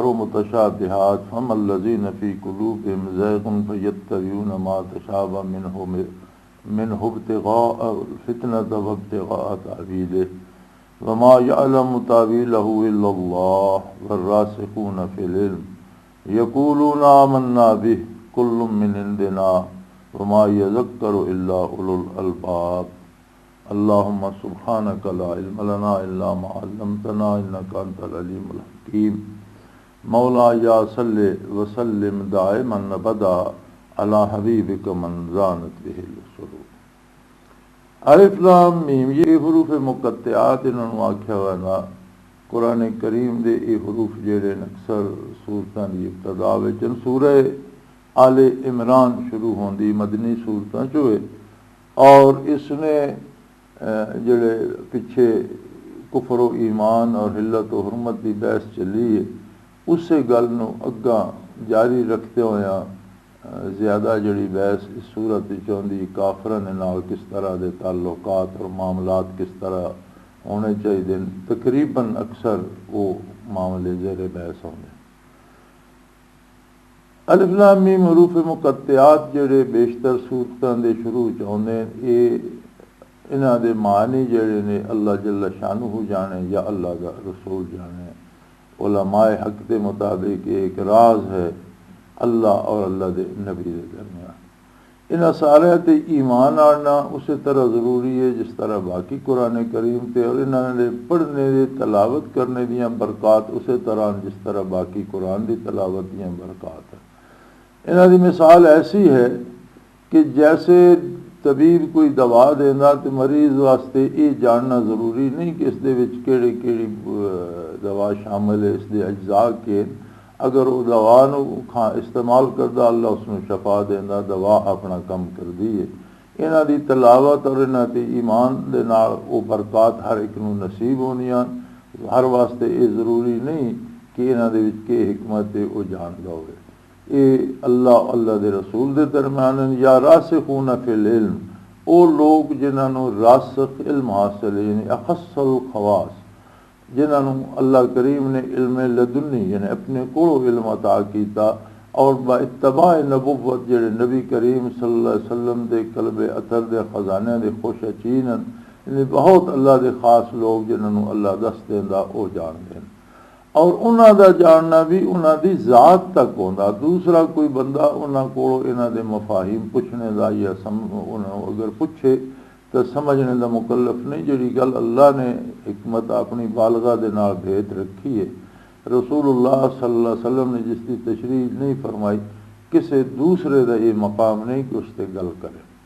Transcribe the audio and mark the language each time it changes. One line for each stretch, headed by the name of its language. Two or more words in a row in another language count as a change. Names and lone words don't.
Arabic: متشابهات فأما الذين في قلوبهم زيغ فيتبعون ما تشابه منه ابتغاء الفتنة وابتغاء تأويله وما يعلم تأويله إلا الله والراسخون في العلم يقولون آمنا به كل من عندنا وما يذكر إلا أولو الألباب. اللهم سبحانك لا علم لنا إلا ما علمتنا إنك أنت العليم الحكيم. مولاي صل وسلم دائما أبدا على حبيبك من زانت به السرور.
Punjabi: الف لام میم یہ حروف مقطعات انہوں آکھیا ہوا قرآن کریم دے یہ حروف جڑے اکثر سورتاں دی ابتدا وچ سورہ آل عمران شروع ہوندی مدنی سورتاں چوں ہے اور اس نے جڑے پیچھے کفر و ایمان اور حلت و حرمت دی بحث چلی ہے اسے گل نو اگاں جاری رکھتے ہویا زیادہ جڑی بحث اس صورت وچ ہوندی کافراں دے نال کس طرح دے تعلقات اور معاملات کس طرح ہونے چاہیے تقریباً اکثر وہ معاملے زیر بحث ہونے. الف لام میم حروف مقطعات جڑے بیشتر صورتاں دے شروع چ ہوندے یہ انہاں دے معنی جڑے نے اللہ جل شانہ جانے یا اللہ دا رسول جانے.
Urdu: علماء حق کے مطابق ایک راز ہے اللہ اور اللہ دے نبی دے درمیان.
Punjabi: انہاں سارے تے ایمان آنا اسی طرح ضروری ہے جس طرح باقی قرآن کریم تے اور انہاں نے پڑھنے دے تلاوت کرنے دیاں برکات اسی طرح جس طرح باقی قرآن دی تلاوت دیاں برکات ہیں. انہاں دی مثال ایسی ہے کہ جیسے طبیب کوئی دوا دینا تو مریض واسطے یہ جاننا ضروری نہیں کہ اس دے وچ کیڑی دوا شامل ہے اس دے اجزاء کے. اگر وہ دوا نو استعمال کردا اللہ اس میں شفا دینا دوا اپنا کم کر دی ہے. انہاں دی تلاوت اور انہاں دی ایمان دے نال وہ برکات ہر ایک نو نصیب ہونیاں. ہر واسطے یہ ضروری نہیں کہ انہاں دے وچ کی حکمت ہے وہ جاندا ہوئے. یہ اللہ دے رسول دے درمیان یا
Arabic: راسخون فی العلم
Punjabi: وہ لوگ جنہاں نو راسخ علم حاصل ہے یعنی
Arabic: اخص الخواص
Punjabi: جنہوں اللہ کریم نے علم لدنی یعنی اپنے کوڑو علم عطا کیتا اور با اتباع نبوت جڑے نبی کریم
Arabic: صلی اللہ علیہ وسلم
Punjabi: دے قلب اثر دے خزانے دے خوش اچین یعنی بہت اللہ دے خاص لوگ جنہوں اللہ دست دیندا او جان دین اور انہاں دا جاننا بھی انہاں دی ذات تک ہوندا. دوسرا کوئی بندہ انہاں کوڑو انہاں دے مفاہیم پوچھنے دا یا انہاں اگر پوچھے تو سمجھنے دا مکلف نہیں. جڑی گل اللہ نے حکمت اپنی بالغہ دے نال بھیت رکھی ہے رسول اللہ
Arabic: صلی اللہ علیہ وسلم
Punjabi: نے جس کی تشریح نہیں فرمائی کسی دوسرے دا یہ مقام نہیں کہ اس سے گل کرے.